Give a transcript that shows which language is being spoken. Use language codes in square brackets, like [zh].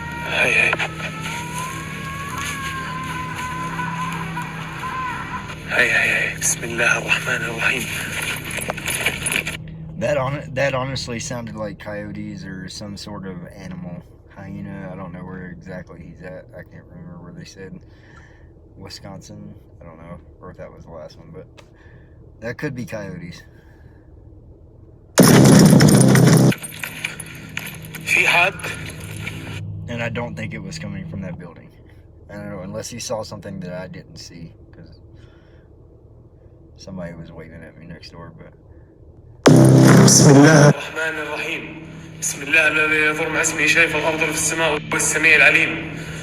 [ar] هاي بسم الله الرحمن الرحيم. [en] That honestly sounded like coyotes or some sort of animal. Hyena, I don't know where exactly he's at. I can't remember where they said. Wisconsin, I don't know, or if that was the last one, but that could be coyotes. [ar] في حد. [en] And I don't think it was coming from that building. I don't know, unless he saw something that I didn't see, because somebody was waving at me next door, but... [ar] بسم الله الرحمن الرحيم. بسم الله الذي يضر مع اسمه شيء في الأرض وفي السماء وهو السميع العليم.